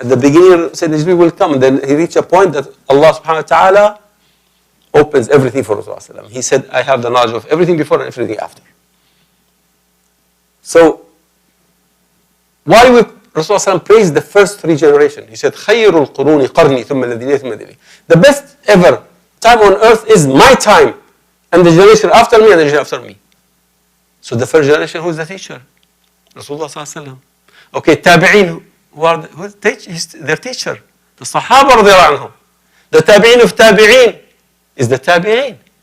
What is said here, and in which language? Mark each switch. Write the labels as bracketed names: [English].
[English] At the beginning, Sayyidina Jibreel will come, and then he reach a point that Allah subhanahu wa ta'ala opens everything for Rasulullah sallallahu alaihi wasallam. He said, I have the knowledge of everything before and everything after. So, why would Rasulullah praised the first three generations? He said, [Arabic] خَيْرُ الْقُرُونِ قَرْنِي ثُمَّ الَّذِينَ ثُمَّ الَّذِينَ. [English] The best ever time on earth is my time, and the generation after me and the generation after me. So the first generation, who is the teacher? Rasulullah sallallahu alaihi wasallam. Okay, tabi'in. their teacher? The Sahaba radiallahu anhum. The Tabi'in of Tabi'in is the Tabi'in.